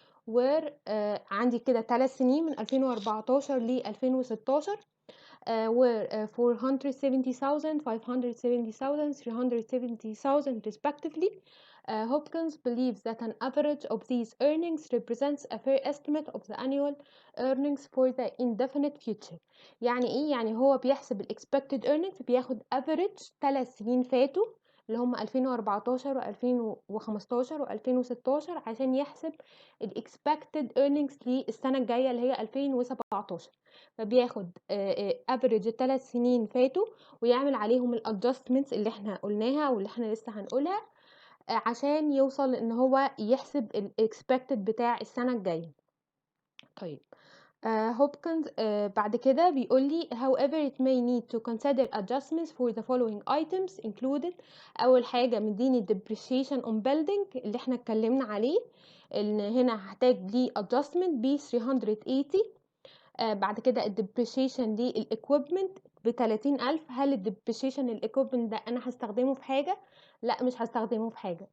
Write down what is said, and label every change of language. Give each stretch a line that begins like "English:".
Arabic: were عندي كده 3 سنين من 2014 ل 2016 were 470,000, 570,000, 370,000 respectively.
English: Hopkins believes that an average of these earnings represents a fair estimate of the annual earnings for the indefinite future.
Arabic: يعني ايه؟ يعني هو بيحسب ال expected earnings، بياخد average 3 سنين فاتوا اللي هم 2014 و2015 و2016 عشان يحسب ال expected earnings للسنة الجاية اللي هي 2017. فبياخد average 3 سنين فاتوا ويعمل عليهم ال adjustments اللي احنا قلناها واللي احنا لسه هنقولها عشان يوصل ان هو يحسب ال expected بتاع السنة الجاية. طيب هوبكنز بعد كده بيقول لي
English: however it may need to consider adjustments for the following items included.
Arabic: اول حاجه مديني
English: depreciation on building
Arabic: اللي احنا اتكلمنا عليه، ان هنا هحتاج ليه adjustment ب 380. بعد كده الديبريشيشن دي الايكويبمنت ب30,000. هل الديبريشيشن الايكويبمنت ده انا هستخدمه في حاجه؟ لا مش هستخدمه في حاجه.